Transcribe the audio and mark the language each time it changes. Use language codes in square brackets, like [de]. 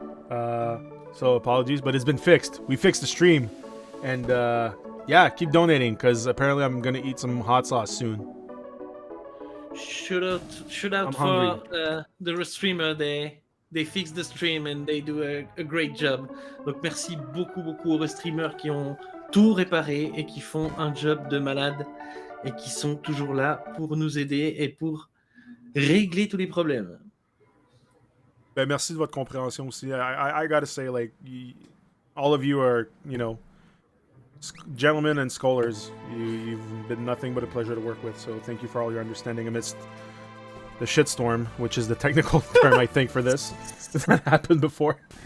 [en] So apologies, but it's been fixed. We fixed the stream. And keep donating, because apparently I'm going to eat some hot sauce soon. Shout out for the streamer. They fix the stream and they do a great job. [fr] Donc merci beaucoup aux streamers qui ont tout réparé et qui font un job de malade et qui sont toujours là pour nous aider et pour régler tous les problèmes. Ben, merci de votre compréhension aussi. [en] I gotta say, like, all of you are, gentlemen and scholars. You've been nothing but a pleasure to work with. So thank you for all your understanding amidst the shitstorm, which is the technical term I think for this. That happened before.